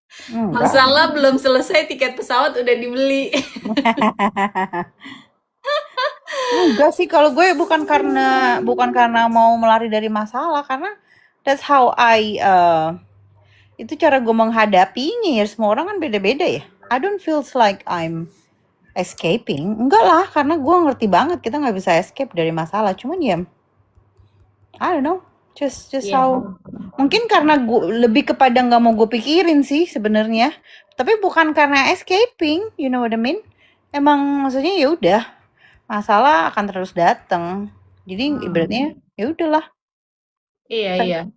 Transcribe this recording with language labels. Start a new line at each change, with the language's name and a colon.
Indonesian: Masalah belum selesai, tiket pesawat udah dibeli. Enggak sih, kalau gue bukan karena mau melari dari masalah, karena
English: that's how I
Indonesian: itu cara gue menghadapinya ya. Semua orang kan beda-beda ya.
English: I don't feels like I'm escaping.
Indonesian: Enggak lah, karena gue ngerti banget kita nggak bisa escape dari masalah. Cuman ya,
English: I don't know, just
Indonesian: Iya.
English: how.
Indonesian: Mungkin karena gue lebih kepada nggak mau gue pikirin sih sebenarnya. Tapi bukan karena escaping,
English: you know what I mean?
Indonesian: Emang maksudnya ya udah, masalah akan terus datang. Jadi ibaratnya ya udahlah. Iya, iya.